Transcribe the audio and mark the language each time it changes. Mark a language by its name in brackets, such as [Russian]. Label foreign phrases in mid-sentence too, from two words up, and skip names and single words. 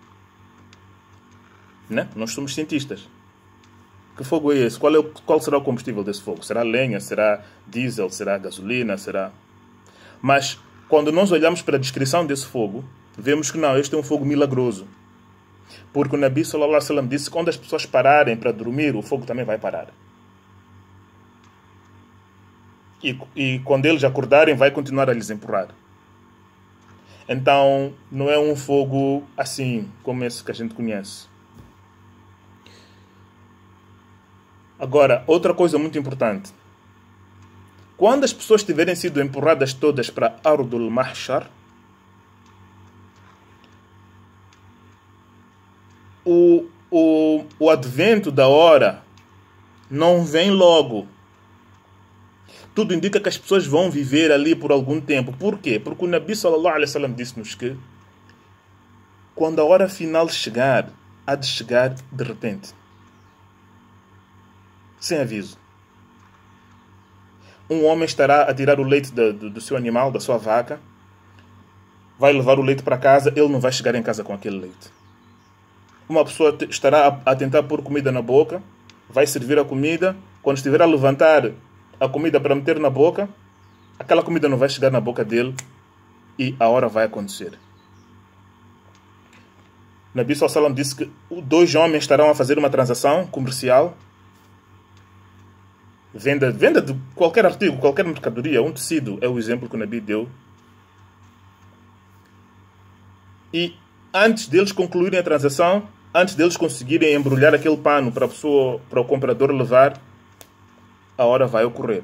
[Portuguese] Né? Nós somos cientistas. Que fogo é esse? Qual será o combustível desse fogo? Será lenha? Será diesel? Será gasolina? Será... Mas, quando nós olhamos para a descrição desse fogo, vemos que não, este é um fogo milagroso. Porque o Nabi [Arabic] صلى الله عليه وسلم [Portuguese] disse que quando as pessoas pararem para dormir, o fogo também vai parar. E quando eles acordarem, vai continuar a lhes empurrar. Então, não é um fogo assim, como esse que a gente conhece. Agora, outra coisa muito importante. Quando as pessoas tiverem sido empurradas todas para Ardul Mahshar, o advento da hora não vem logo. Tudo indica que as pessoas vão viver ali por algum tempo. Por quê? Porque o Nabi [Arabic] صلى الله عليه وسلم [Portuguese] disse-nos que quando a hora final chegar, há de chegar de repente. Sem aviso. Um homem estará a tirar o leite do seu animal, da sua vaca, vai levar o leite para casa, ele não vai chegar em casa com aquele leite. Uma pessoa estará a tentar pôr comida na boca, vai servir a comida, quando estiver a levantar a comida para meter na boca, aquela comida não vai chegar na boca dele e a hora vai acontecer. Nabi [Arabic] صلى الله عليه وسلم [Portuguese] disse que 2 homens estarão a fazer uma transação comercial, venda de qualquer artigo, qualquer mercadoria, um tecido, é o exemplo que o Nabi deu. E antes deles concluírem a transação, antes deles conseguirem embrulhar aquele pano para o comprador levar, a hora vai ocorrer.